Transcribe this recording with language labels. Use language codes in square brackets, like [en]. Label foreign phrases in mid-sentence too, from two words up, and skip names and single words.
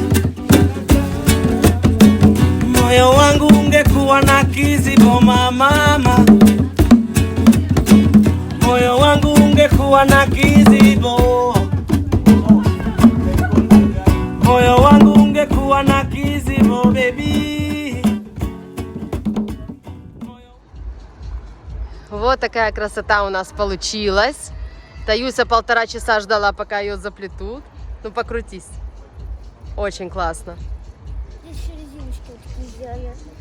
[sw] moyo wangu ungekuwa na kizibo mama, moyo wangu ungekuwa na kizibo, moyo wangu ungekuwa na kizibo baby. [ru] Вот такая красота у нас получилась. Таюся 1,5 часа ждала, пока ее заплетут. Ну, покрутись. Очень классно. Здесь еще резиночки вот такие сделали.